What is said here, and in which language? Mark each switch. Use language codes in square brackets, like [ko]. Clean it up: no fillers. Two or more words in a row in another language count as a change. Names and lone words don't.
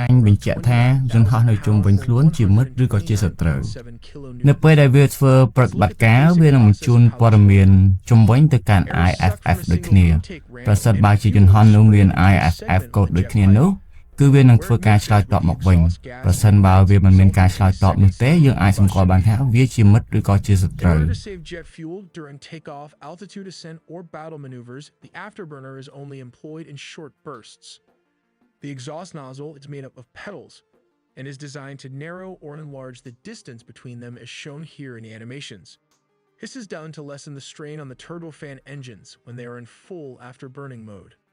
[km] ញបញ្ជាក់ថាយន្តហោះនៅជុំវិញខ្លួនជាមិត្តឬក៏ជាសត្រូវនៅពេលដែលវាធ្វើប្រតិបត្តិការវានឹងបញ្ជូនព័ត៌មានជុំវិញទៅកាន់ IFF ដូចគ្នាប្រសិនបើជាយន្តហោះនោះមាន IFF កូដដូចគ្នានោះគឺវានឹងធ្វើការឆ្លើយតបមកវិញប្រសិនបើវាមិនមានការឆ្លើយតបនោះទេយើងអាចសម្គាល់បានថាវាជាមិត្តឬក៏ជាសត្រូវ [en] In order to save jet fuel during takeoff, altitude ascent, or battle maneuvers, the afterburner is only employed in short bursts. The exhaust nozzle is made up of petals and is designed to narrow or enlarge the distance between them as shown here in the animations. This is done to lessen the strain on the turbofan engines when they are in full afterburning mode.